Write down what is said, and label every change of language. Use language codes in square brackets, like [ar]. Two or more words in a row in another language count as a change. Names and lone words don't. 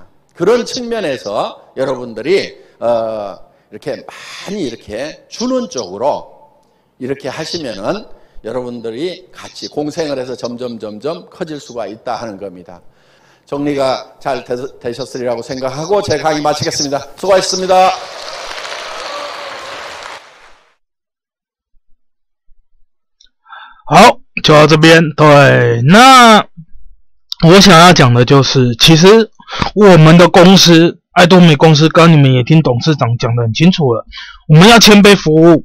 [ko] 그런 측면에서 여러분들이 이렇게 많이 이렇게 주는 쪽으로 이렇게 하시면은 여러분들이 같이 공생을 해서 점점 커질 수가 있다 하는 겁니다. 정리가 잘 되셨으리라고 생각하고 제 강의 마치겠습니다. 수고하셨습니다. [zh] 好，就到这边。对，那我想要讲的就是，其实我们的公司爱多美公司，刚刚你们也听董事长讲得很清楚了，我们要谦卑服务。